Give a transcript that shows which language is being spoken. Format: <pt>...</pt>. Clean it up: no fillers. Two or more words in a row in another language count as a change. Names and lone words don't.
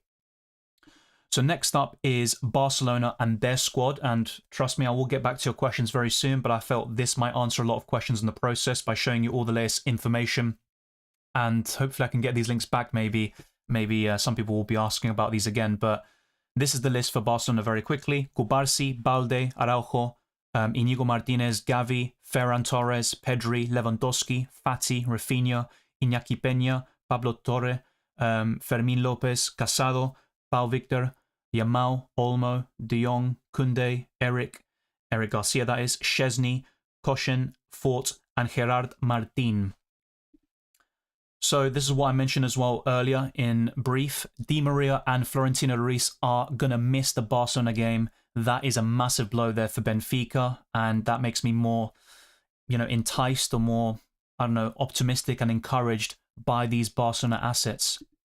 <en>So next up is Barcelona and their squad, and trust me, I will get back to your questions very soon, but I felt this might answer a lot of questions in the process by showing you all the latest information, and hopefully I can get these links back maybe some people will be asking about these again. But This is the list for Barcelona very quickly. Cubarsí, Balde, Araujo, Inigo Martinez, Gavi, Ferran Torres, Pedri, Lewandowski, Fati, Rafinha, Iñaki Peña, Pablo Torre, Fermín López, Casado, Pau Victor, Yamal, Olmo, De Jong, Koundé, Eric Garcia, that is, Szczesny, Koshin, Fort, and Gerard Martin. So this is what I mentioned as well earlier in brief. Di Maria and Florentino Luis are going to miss the Barcelona game. That is a massive blow there for Benfica, and that makes me more, enticed or more, optimistic and encouraged by these Barcelona assets.</en>